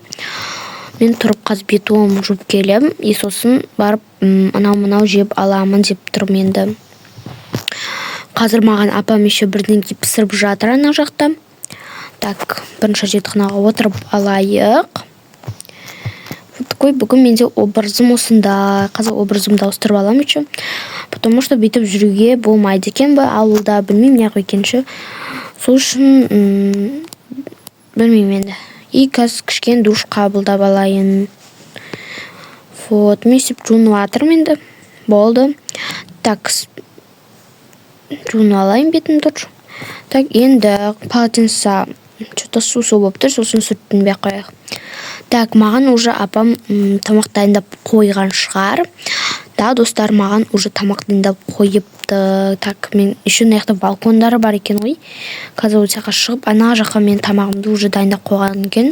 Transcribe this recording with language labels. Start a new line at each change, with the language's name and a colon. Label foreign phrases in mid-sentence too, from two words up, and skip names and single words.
Kazakh: Мен тұрып қазір бетуым жуып келем. И сосын барып анау-мынау жеп аламын деп тұрмын енді. Қазір маған апам еще бірдеңе пісіріп жатыр ана жақта. Так, бірінші жетіқанаға отырып алайық.
Russian: Вот такой
Kazakh: бүгін менде образым осында. Қазір образымды ауыстырып алам еще.
Russian: Потому что
Kazakh: бүйтіп жүруге болмайды екен бе ауылда, білмеймін неғып екенші. Сол үшін білмеймін енді. И қазір кішкен душ қабылдап алайын. Вот, мен сөйтіп жуынып жатырмын енді. Болды. Так, жуынып алайын бетім тұр. Так, енді полотенце что-то су болып тұр, сосын сүрттін бе қояйық. Так, маған уже апам тамақ дайындап қойған шығар. Да, достар, маған уже тамақ дайындап қойыпты. Так, мен еще наяқта балкондары бар екен ғой. Қазір ол жаққа шығып, ана жаққа мен тамағымды уже дайындап қойған екен.